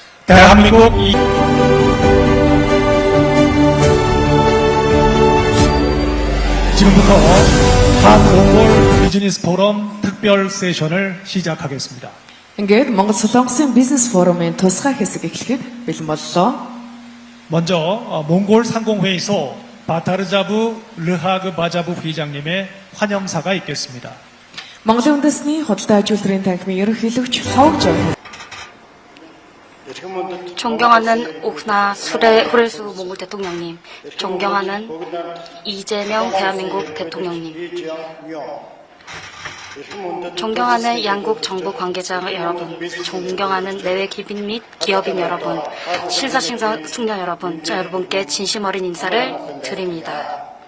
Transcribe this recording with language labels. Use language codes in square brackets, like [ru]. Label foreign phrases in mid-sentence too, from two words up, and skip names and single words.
[ko] 대한민국 지금부터 한몽골 비즈니스 포럼 특별 세션을 시작하겠습니다. [mn] Ингээд Монгол Солонгосын бизнес форумын тусгай хэсэг эхлэхэд бэлэн боллоо. [ko] 먼저 몽골 상공회의소 바타르자부 르하그 바자부 회장님의 환영사가 있겠습니다. [mn] Монголын үндэсний худалдаа ажилтны танхимын ерөнхийлөгч Ловж [ko] 존경하는 오크나 후레수 몽골 대통령님, 존경하는 이재명 대한민국 대통령님, 존경하는 양국 정부 관계자 여러분, 존경하는 내외 기빈 및 기업인 여러분, 신사승려 여러분, 저 여러분께 진심 어린 인사를 드립니다.